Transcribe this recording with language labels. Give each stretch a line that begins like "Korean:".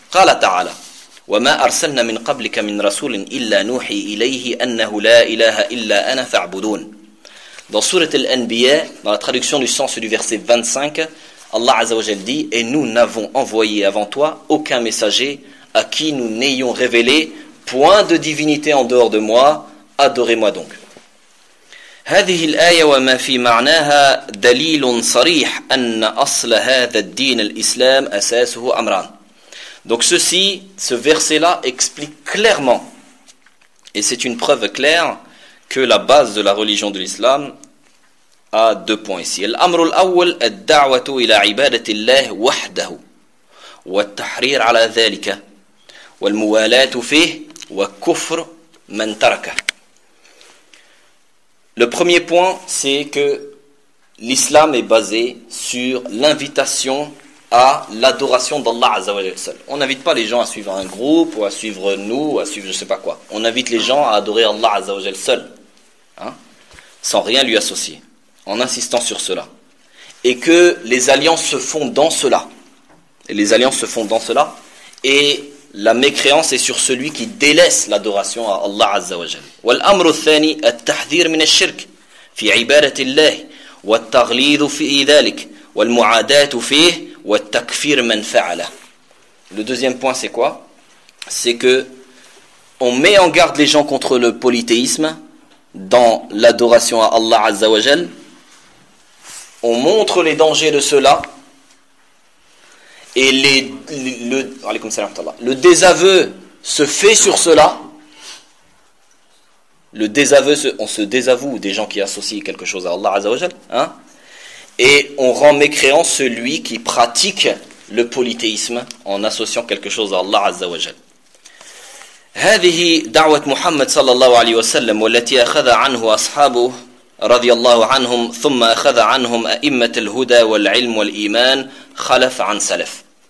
Arabic: Qala ta'ala. وَمَا أَرْسَلْنَا مِنْ قَبْلِكَ مِنْ رَسُولٍ إِلَّا نُوحِي إِلَيْهِ أَنَّهُ لَا إِلَهَ إِلَّا أَنَا فَاعْبُدُونَ.
French: Dans sourate Al-Anbiya, dans la traduction du sens du verset 25, Allah Azza wa Jal dit « Et nous n'avons envoyé avant toi aucun messager à qui nous n'ayons révélé point de divinité en dehors de moi, adorez-moi donc.
Arabic: هذه الآية وما في معناها دليل صريح أن أصل هذا الدين الإسلام أساسه أمران.
French: Donc ceci, ce verset-là explique clairement, et c'est une preuve claire, que la base de la religion de l'Islam a deux points ici.
Arabic: الأمر الأول الدعوة إلى عبادة الله وحده والتحرير على ذلك والموالاة فيه والكفر من تركه.
French: Le premier point, c'est que l'islam est basé sur l'invitation à l'adoration d'Allah Azza wa Jalla. On n'invite pas les gens à suivre un groupe, ou à suivre nous, ou à suivre je ne sais pas quoi. On invite les gens à adorer Allah Azza wa Jalla seul, hein, sans rien lui associer, en insistant sur cela. Et que les alliances se font dans cela. Et les alliances se font dans cela. Et la mécréance est sur celui qui délaisse l'adoration à Allah Azza wa Jal.
Arabic: والأمر الثاني التحذير من الشرك في عبادة الله والتغليظ في ذلك والمعاداة فيه والتكفير من فعله.
French: Le deuxième point, c'est quoi? C'est que on met en garde les gens contre le polythéisme dans l'adoration à Allah Azza wa Jal. On montre les dangers de cela. Et le désaveu se fait sur cela. On se désavoue des gens qui associent quelque chose à Allah Azza wa Jal, hein? Et on rend mécréant celui qui pratique le polythéisme en associant quelque chose à Allah Azza wa Jal.
Arabic: هذه دعوة محمد صلى الله عليه وسلم والتي أخذ عنه أصحابه رضي الله عنهم ثم أخذ عنهم أئمة الهدى والعلم والإيمان خلف عن سلف.